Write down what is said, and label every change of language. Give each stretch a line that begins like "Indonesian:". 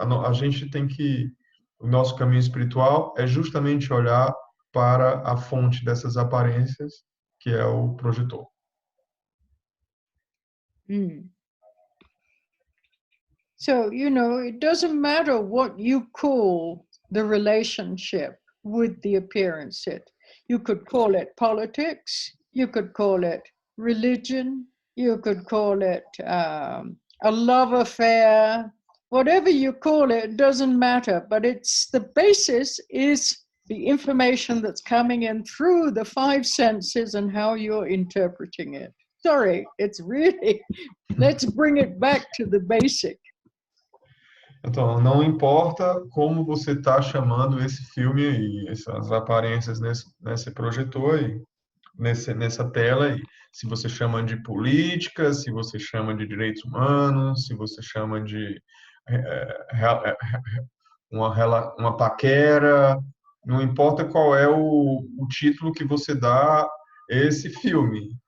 Portuguese: A gente tem que, o nosso caminho espiritual é justamente olhar para a fonte dessas aparências, que é o projetor.
English: So, it doesn't matter what you call the relationship with the appearance. You could call it politics, you could call it religion, you could call it a love affair, whatever you call it, doesn't matter. But the basis is the information that's coming in through the five senses and how you're interpreting it. Sorry, it's really, let's bring it back to the basic.
Portuguese: Então, não importa como você está chamando esse filme aí, essas aparências nesse projetor aí, nessa tela aí. Se você chama de política, se você chama de direitos humanos, se você chama de uma paquera, não importa qual é o título que você dá a esse filme.